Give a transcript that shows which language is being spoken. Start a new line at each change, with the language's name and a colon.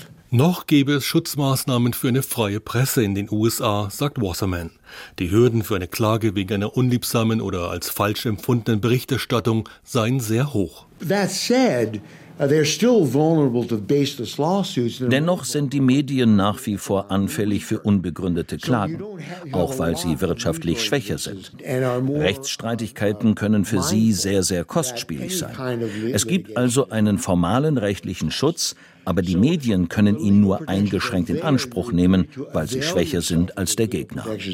German: Noch gäbe es Schutzmaßnahmen für eine freie Presse in den USA, sagt Wasserman. Die Hürden für eine Klage wegen einer unliebsamen oder als falsch empfundenen Berichterstattung seien sehr hoch.
English: That said, they're still vulnerable to baseless lawsuits.
German: Dennoch sind die Medien nach wie vor anfällig für unbegründete Klagen, auch weil sie wirtschaftlich schwächer sind. Rechtsstreitigkeiten können für sie sehr, sehr kostspielig sein. Es gibt also einen formalen rechtlichen Schutz, aber die Medien können ihn nur eingeschränkt in Anspruch nehmen, weil sie schwächer sind als der Gegner.